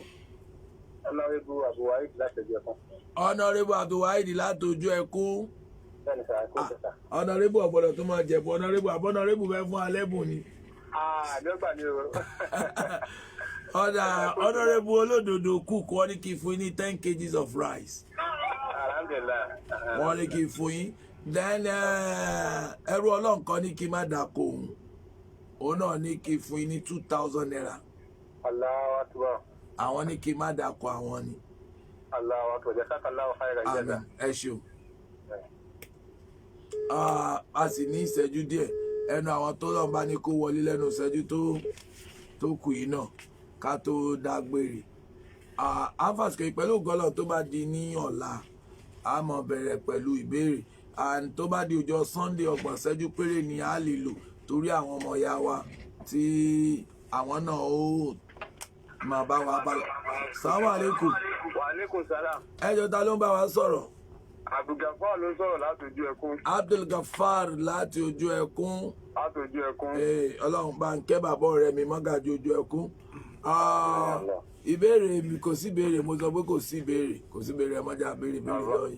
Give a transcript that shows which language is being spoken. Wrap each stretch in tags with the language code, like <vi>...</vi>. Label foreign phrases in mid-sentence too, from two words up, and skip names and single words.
<yo>Honorable Abdulwahid láti Ojú Ẹkún. Honorable Abdulwahid láti Ojú Ẹkún. Honorable ọ̀gbọ́dọ̀ tó máa jẹ̀bù Honorable fẹ́ fún alẹ́bùn ni. Lọ́gbà ni o. Honorable olódodo cook wọ́n ní kí fún yín ní 10</yo> <en>kgs of rice.</en> <yo>Alhamdulillah. Wọ́n ní kí fún yín. Then ẹrú Ọlọ́run kan ní kí má dàkọ òun. Òun náà ní kí fún yín ní 2,000 naira.</yo> <ar>الله أكبر.</ar> <yo>Àwọn ní kí má dàkọ àwọn ni.</yo> <ar>الله أكبر. جزاك الله خيرا جزاء.</ar> <yo>Ẹ ṣeun. A sì ní ìṣẹ́jú díẹ̀ ẹnu àwọn tó lọ́n bá ní kó wọlé lẹ́nu ìṣẹ́jú tó kù yìí náà ká tó dágbére. Àǹfààní pẹ̀lú gọ́lọ̀ tó bá di ní ọ̀la a máa bẹ̀rẹ̀ pẹ̀lú ìbéèrè tó bá di ọjọ́ Sunday 30 ìṣẹ́jú péré ni a lè lò torí àwọn ọmọ ìyá wa tí àwọn náà ó máa bá wa bá lọ.</yo> <ar>السلام عليكم. وعليكم السلام.</ar> <yo>Ẹjọ́ ta ló ń bá wa sọ̀rọ̀? Abdulgafar ló sọ̀rọ̀ láti Ojú Ẹkún. Abdulgafar láti Ojú Ẹkún. Láti Ojú Ẹkún. Ọlọ́run bá ń kẹ́ bàbá ọ̀rẹ́ mi Mọ́gàjí Ojú Ẹkún. Ìbéèrè mi kò sí ìbéèrè mo sọ pé kò sí ìbéèrè ẹ mọ́jà béèrè lọ́yìn.</yo>